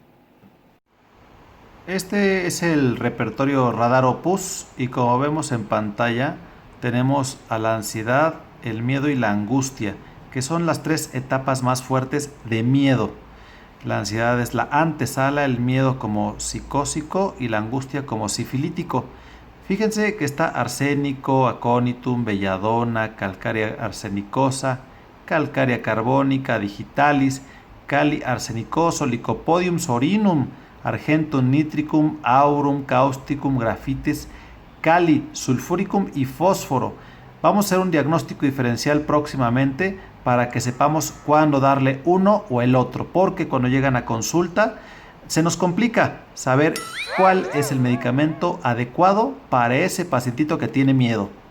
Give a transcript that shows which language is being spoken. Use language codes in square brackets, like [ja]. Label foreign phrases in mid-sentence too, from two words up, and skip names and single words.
[es] Este es el repertorio Radar Opus y como vemos en pantalla tenemos a la ansiedad, el miedo y la angustia, que son las tres etapas más fuertes de miedo. La ansiedad es la antesala, el miedo como psicósico y la angustia como sifilítico. Fíjense que está arsénico, aconitum, belladona, calcárea arsenicosa, calcárea carbónica, digitalis, cali arsenicoso, licopodium sorinum, argentum nitricum, aurum, causticum, grafites, cali, sulfuricum y fósforo. Vamos a hacer un diagnóstico diferencial próximamente para que sepamos cuándo darle uno o el otro, porque cuando llegan a consulta se nos complica saber cuál es el medicamento adecuado para ese pacientito que tiene miedo.